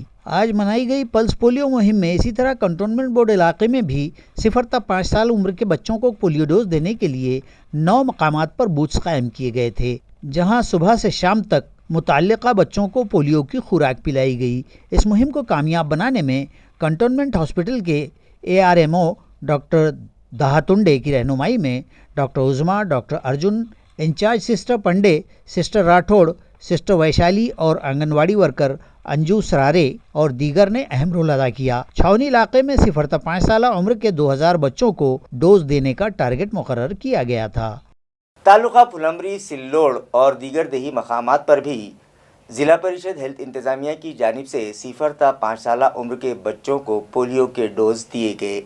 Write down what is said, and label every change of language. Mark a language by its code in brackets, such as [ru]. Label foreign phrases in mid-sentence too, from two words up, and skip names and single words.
[ur] آج منائی گئی پلس پولیو مہم میں اسی طرح کنٹونمنٹ بورڈ علاقے میں بھی 0 تا 5 سال عمر کے بچوں کو پولیو ڈوز دینے کے لیے 9 مقامات پر بوتھس قائم کیے گئے تھے، جہاں صبح سے شام تک متعلقہ بچوں کو پولیو کی خوراک پلائی گئی۔ اس مہم کو کامیاب بنانے میں کنٹونمنٹ ہاسپٹل کے ARMO ڈاکٹر دہاتنڈے کی رہنمائی میں ڈاکٹر عظما، ڈاکٹر ارجن، انچارج سسٹر پنڈے، سسٹر راٹھوڑ، سسٹر ویشالی اور آنگن واڑی ورکر انجو سرارے اور دیگر نے اہم رول ادا کیا۔ چھاونی علاقے میں 0 تا 5 سالہ عمر کے 2000 بچوں کو ڈوز دینے کا ٹارگٹ مقرر کیا گیا تھا۔ تعلقہ پھلمبری، سلوڑ اور دیگر دیہی مقامات پر بھی ضلع پریشد ہیلتھ انتظامیہ کی جانب سے 0 تا 5 سالہ عمر کے بچوں کو پولیو کے ڈوز دیے گئے۔